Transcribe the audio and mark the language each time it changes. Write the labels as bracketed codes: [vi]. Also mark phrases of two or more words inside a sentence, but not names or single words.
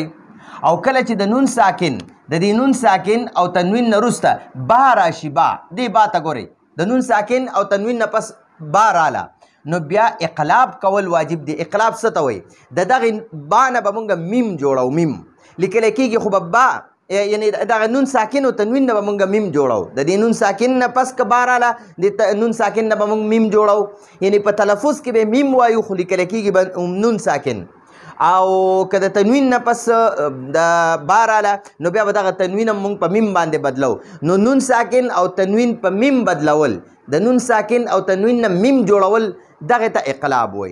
[ps] او کله چې د نون ساکن د دې نون ساکن او تنوین نه وروسته با راشي با دې با ته ګورئ د نون ساکن او تنوین نه پس با راله نو بیا اقلاب کول واجب دی. اقلاب څه ته وایي؟ د دغې با نه به مونږ میم جوړو. میم لیکلی کېږي خو به با یعنی دغه نون ساکن او تنوین نه به مونږ میم جوړو. د دې نون ساکن نه پس که با راله د نون ساکن نه به مونږ میم جوړو. یعنی په تلفظ کې به میم وایو خو لیکلی کېږي به نون ساکن. او که د تنوین نه پس د با راله نو بیا به دغه تنوین هم مونږ په میم باندې بدلو. نو نون ساکن او تنوین په میم بدلول د نون ساکن او تنوین نه میم جوړول دغه ته اقلاب وایي.